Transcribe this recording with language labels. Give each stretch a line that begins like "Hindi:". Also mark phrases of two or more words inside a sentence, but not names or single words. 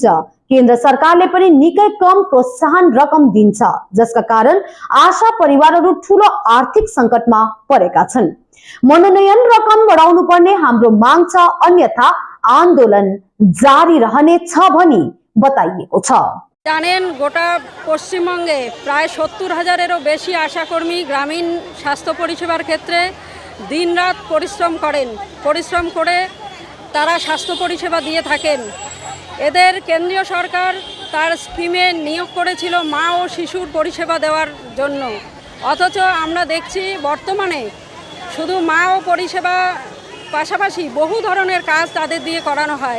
Nepali: केन्द्र सरकारले पनि निकै कम प्रोत्साहन रकम दिन्छ, जसका कारण आशा परिवारहरू ठूलो आर्थिक संकटमा परेका छन्। मनोनयन रकम बढाउनु पर्ने हाम्रो माग छ, अन्यथा आन्दोलन जारी रहनेछ भनी बताइएको छ।
Bangla: জানেন গোটা পশ্চিমবঙ্গে প্রায় 70,000-এরও বেশি আশাকর্মী গ্রামীণ স্বাস্থ্য পরিষেবার ক্ষেত্রে দিনরাত পরিশ্রম করে তারা স্বাস্থ্য পরিষেবা দিয়ে থাকেন। এদের কেন্দ্রীয় সরকার তার স্কিমে নিয়োগ করেছিল মা ও শিশুর পরিষেবা দেওয়ার জন্য, অথচ আমরা দেখছি বর্তমানে শুধু মা ও পরিষেবা পাশাপাশি বহু ধরনের কাজ তাদের দিয়ে করানো হয়।